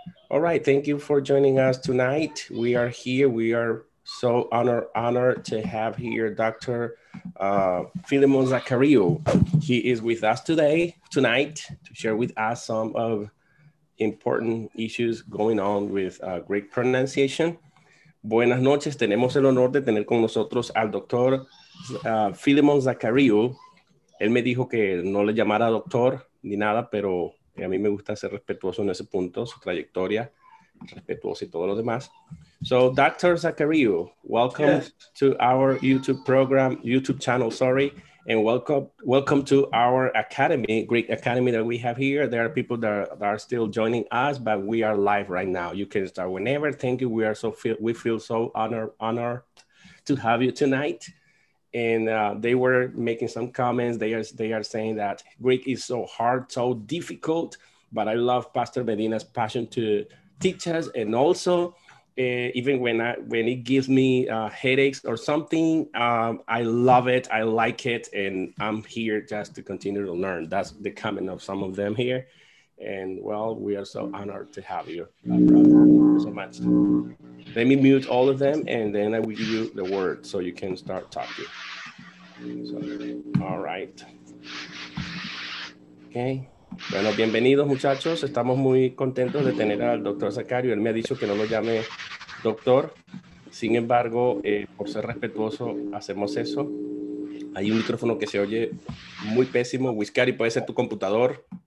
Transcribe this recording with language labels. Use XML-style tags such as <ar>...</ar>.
<en>All right, thank you for joining us tonight. We are here. We are so honored to have here Dr. Philemon Zachariou. He is with us tonight, to share with us some of important issues going on with Greek pronunciation.</en> <es>Buenas noches, tenemos el honor de tener con nosotros al doctor Philemon Zachariou. Él me dijo que no le llamara doctor ni nada, pero a mí me gusta ser respetuoso en ese punto, su trayectoria, respetuoso y todo lo demás.</es> <en>So, Dr. Zachariou, welcome to our YouTube channel, and welcome to our academy, Greek Academy that we have here. There are people that are still joining us, but we are live right now. You can start whenever. Thank you. We feel so honored to have you tonight. And they were making some comments. They are saying that Greek is so hard, so difficult, but I love Pastor Medina's passion to teach us, and also even when it gives me headaches or something, I love it, I like it, and I'm here just to continue to learn. That's the comment of some of them here. And well, we are so honored to have you, brother. Thank you so much. Let me mute all of them, and then I will give you the word so you can start talking. So, all right. Okay.</en> <es>Bueno, bienvenidos muchachos. Estamos muy contentos de tener al doctor Zachariou. Él me ha dicho que no lo llame doctor. Sin embargo, por ser respetuoso, hacemos eso. Hay un micrófono que se oye muy pésimo. Whiskari, puede ser tu computador.</es>